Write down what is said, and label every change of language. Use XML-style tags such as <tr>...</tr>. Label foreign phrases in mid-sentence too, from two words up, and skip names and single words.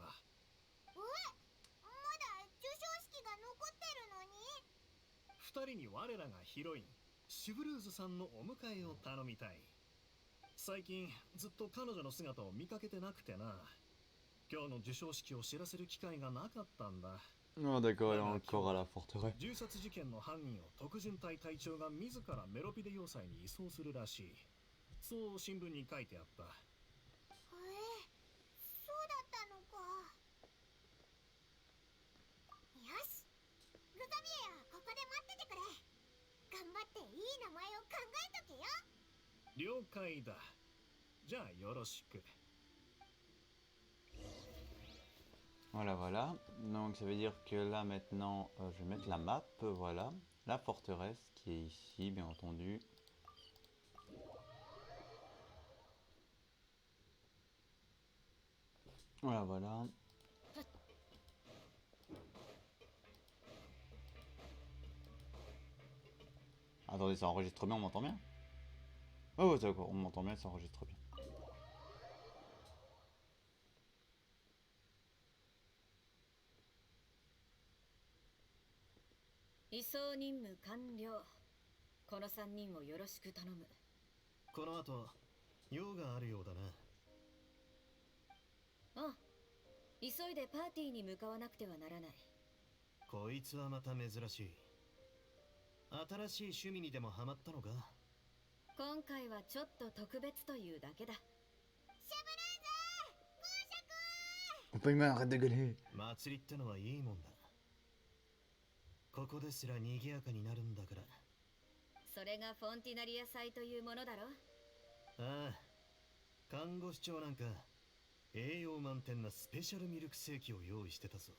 <ja>まだ授賞式が残ってるのに。二人に我らがヒロインシュブルーズさんのお迎えを頼みたい。最近ずっと彼女の姿を見かけてなくてな。今日の授賞式を知らせる機会がなかったんだ。</ja> <fr>Ah d'accord, elle est encore à la forteresse.</fr> <ja>銃殺事件の犯人を特巡隊隊長が自らメロピデ要塞に移送するらしい。そう新聞に書いてあった。そうだったのか。よし、グザビエはここで待っててくれ。頑張っていい名前を考えとけよ。了解だ。じゃあよろしく。</ja> <fr>Voilà, voilà. Donc ça veut dire que là maintenant, je vais mettre la map, voilà. La forteresse qui est ici, bien entendu. Voilà, voilà. Attendez, ça enregistre bien, on m'entend bien? Oh, ouais, d'accord, on m'entend bien, ça enregistre bien.</fr> <ja>移送任務完了。この3人をよろしく頼む。この後用があるようだな。ああ、急いでパーティーに向かわなくてはならない。こいつはまた珍しい。新しい趣味にでもハマったのか。今回はちょっと特別というだけだ。シャブルーズ、公爵。</ja> <fr>On peut y mettre, arrête de gueuler.</fr> <ja>祭りってのはいいもんだ。ここですら賑やかになるんだから。それがフォンティナリア祭というものだろ。ああ、看護師長なんか栄養満点なスペシャルミルクセーキを用意してたぞ。</ja>